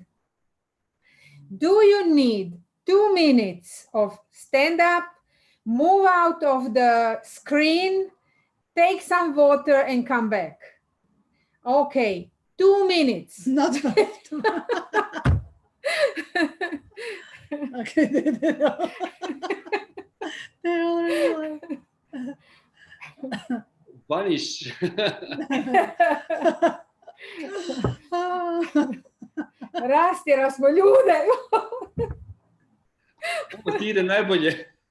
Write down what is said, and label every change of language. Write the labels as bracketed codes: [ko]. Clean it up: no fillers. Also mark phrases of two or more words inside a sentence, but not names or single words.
[en] Do you need 2 minutes of stand up, move out of the screen, take some water and come back? Okay, 2 minutes. Not okay. They're already like Vanish. [hr] Rastjera smo ljude. Ovo ti ide najbolje.